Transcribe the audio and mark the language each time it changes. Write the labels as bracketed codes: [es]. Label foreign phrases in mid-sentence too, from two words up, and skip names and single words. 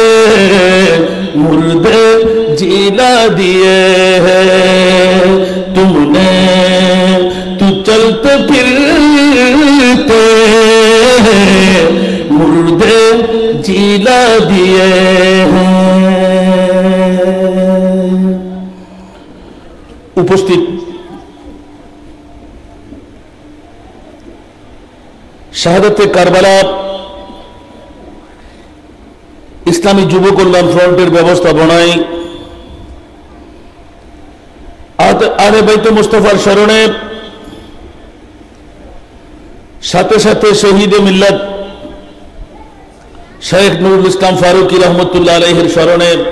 [ur] مردے جیلا دیے ہیں تم نے تو چلتے پھرتے مردے جیلا دیے ہیں [bn] উপস্থিত শাহাদাতে কারবালা ইসলামী যুব কল্যাণ ফ্রন্টের ব্যবস্থাপনায় আহলে বাইত মুস্তাফার স্মরণে সাথে সাথে শহীদে মিল্লাত শেখ নুরুল ইসলাম ফারুকী রহমতুল্লাহ আলাইহির স্মরণে